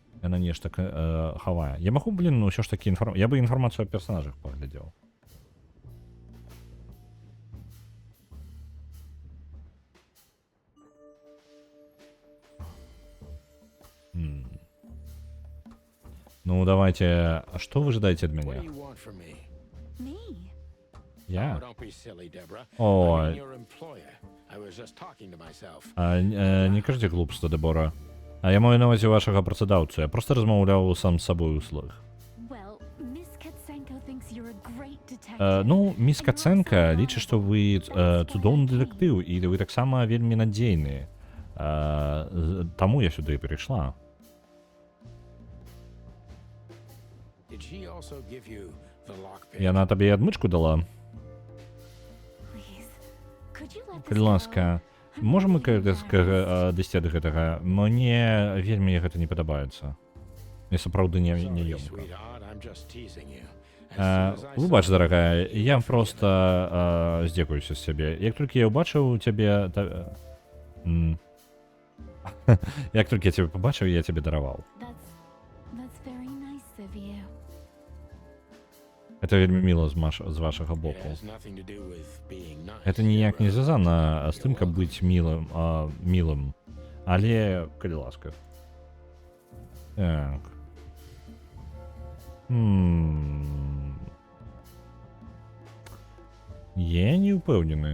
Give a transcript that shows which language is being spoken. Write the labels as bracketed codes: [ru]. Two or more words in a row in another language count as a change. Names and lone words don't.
[be] Яна нешта хавае. Я магу, блин, ну ўсё ж такі я бы інфармацыю о персонажах паглядзеў. Ну, [ru] давайте. А что вы ожидаете от [en] What do [ru] меня? [en] you want from me? Me? [be] Я? [en] Oh, don't be silly, Deborah. [be] О, [en] I'm your employer. I was just talking to myself. [be] не кажите глупства, Дебора. А я маю на увазі вашага працадаўцу. Я просто размаўляў сам з сабой услуг. [en] Well, Miss Katsenko thinks you're a great detective. [be] Ну, міс Каценка лічыць, што вы цудоўны дэтэктыў, і вы таксама вельмі надзейны. Таму я сюды перайшла. [en] Did she also give you the lockpick? [be] Яна табе адмычку дала? [en] Please, could you let this [be] Калі ласка, [en] go? [be] можам мы дайсці ад гэтага? Мне вельмі гэта не падабаецца. Мне сапраўды не [en] Sorry, [be] ёмка. [en] sweetheart, I'm just teasing you. As soon as I [be] Выбач, [en] saw [be] дарагая, [en] you, [be] я [en] I felt [be] просто здзекуюся з сябе. Як толькі я ўбачыў цябе... Як толькі я цябе пабачыў, я цябе дараваў. [en] That's very nice of you. [be] Это вельмі міла з вашага [en] It [be] боку. [en] has nothing to do with being nice. [be] Это ніяк не [en] Deborah. [be] звязана з тым, [en] You're [be] каб [en] welcome. [be] быць мілым. Але, калі ласка. Так. Я не ўпэўнены.